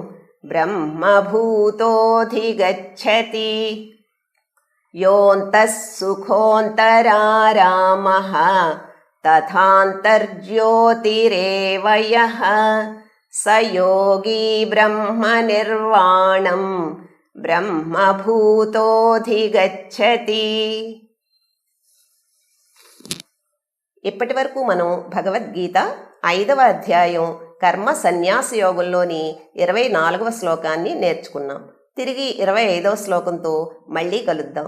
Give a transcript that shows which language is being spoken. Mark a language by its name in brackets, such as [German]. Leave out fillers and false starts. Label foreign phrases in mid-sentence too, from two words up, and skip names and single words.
[Sanskrit] ब्रह्मभूतोऽधिगच्छति योऽन्तः सुखोऽन्तरारामः तथान्तर्ज्योतिरेव यः स योगी ब्रह्मनिर्वाणं బ్రహ్మభూతోధిగచ్చతి. [Telugu] ఇప్పటి వరకు మనం భగవద్గీత 5వ అధ్యాయం కర్మ సన్యాస యోగంలోని 24వ శ్లోకాన్ని నేర్చుకున్నాం. తిరిగి 25వ శ్లోకంతో మళ్ళీ కలుద్దాం.